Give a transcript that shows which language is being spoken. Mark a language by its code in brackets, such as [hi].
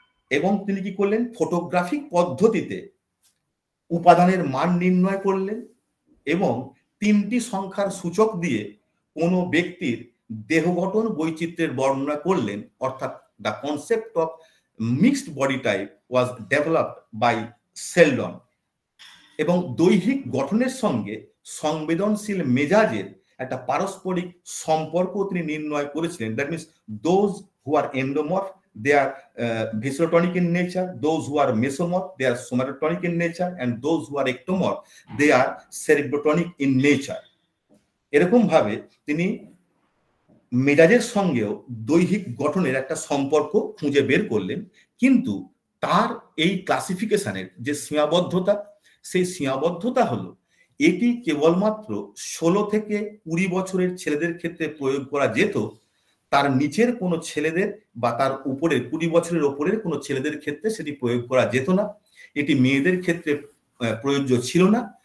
[bn] এবং তিনি কি করলেন, ফটোগ্রাফিক পদ্ধতিতে উপাদানের মান নির্ণয় করলেন এবং তিনটি সংখ্যার সূচক দিয়ে কোনো ব্যক্তির দেহ গঠন বৈচিত্র্যের বর্ণনা করলেন। অর্থাৎ [en] the concept of mixed body type was developed by Sheldon [bn] এবং দৈহিক গঠনের সঙ্গে সংবেদনশীল মেজাজের একটা পারস্পরিক সম্পর্ক তিনি নির্ণয় করেছিলেন। [en] That means those who are endomorph, they are viscerotonic in nature, those who are mesomorph, they are somatotonic in nature, and those who are ectomorph, they are cerebrotonic in nature. [bn] এরকম ভাবে তিনি মেজাজের সঙ্গেও দৈহিক গঠনের একটা সম্পর্ক খুঁজে বের করলেন। কিন্তু তার এই ক্লাসিফিকেশনের যে সীমাবদ্ধতা, সেই সীমাবদ্ধতা হলো এটি কেবলমাত্র 16 থেকে 20 বছরের ছেলেদের ক্ষেত্রে প্রয়োগ করা যেত, তার নিচের কোনো ছেলেদের বা তার উপরের 20 বছরের ওপরের কোনো ছেলেদের ক্ষেত্রে সেটি প্রয়োগ করা যেত না। এটি মেয়েদের ক্ষেত্রে প্রযোজ্য ছিল না